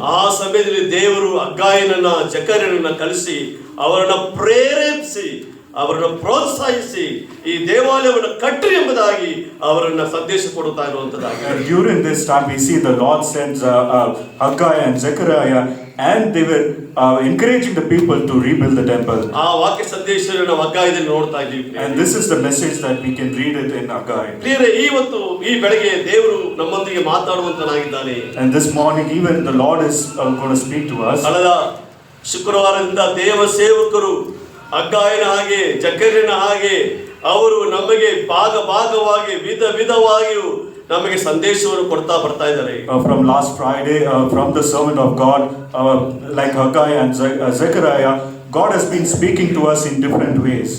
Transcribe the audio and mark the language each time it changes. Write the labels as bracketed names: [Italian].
[Kannada] ಆ ಸಮಯದಲ್ಲಿ ದೇವರು ಹಗ್ಗಾಯನನ್ನ ಜಕರ್ಯನನ್ನ ಕಲಿಸಿ ಅವರನ್ನ ಪ್ರೇರೇಪಿಸಿ ಅವರನ್ನು ಪ್ರೋತ್ಸಾಹಿಸಿ ಈ ದೇವಾಲಯವನ್ನು ಕಟ್ಟಿ ಎಂಬುದಾಗಿ ಅವರನ್ನ ಸಂದೇಶ ಕೊಡುತ್ತಾ ಇರುವಂತದ್ದಾಗಿ. [English] During this time we see the Lord sends Haggai and Zechariah, and they were encouraging the people to rebuild the temple. [Kannada] ಆ ವಾಕ್ಯ ಸಂದೇಶವನ್ನು ನಾವು ಹಗ್ಗಾಯದಲ್ಲಿ ನೋಡ್ತಾ ಇದ್ದೀವಿ. [English] And this is the message that we can read it in Haggai. [Kannada] ಪ್ರಿಯರೇ, ಇವತ್ತು ಈ ಬೆಳಗ್ಗೆ ದೇವರು ನಮ್ಮೊಂದಿಗೆ ಮಾತಾಡುವಂತನಾಗಿದ್ದಾನೆ. [English] And this morning even the Lord is going to speak to us. [Kannada] ಕಳೆದ ಶುಕ್ರವಾರದಿಂದ ದೇವ ಸೇವಕರು ಹಗ್ಗಾಯನ ಹಾಗೆ ಜಕರ್ಯನ ಹಾಗೆ ಅವರು ನಮಗೆ ಭಾಗವಾಗಿ ವಿಧವಾಗಿಯೂ ನಮಗೆ ಸಂದೇಶವನ್ನು ಕೊಡ್ತಾ ಬರ್ತಾ ಇದ್ದಾರೆ. [English] From last Friday, from the servant of God, like Haggai and Zechariah, God has been speaking to us in different ways.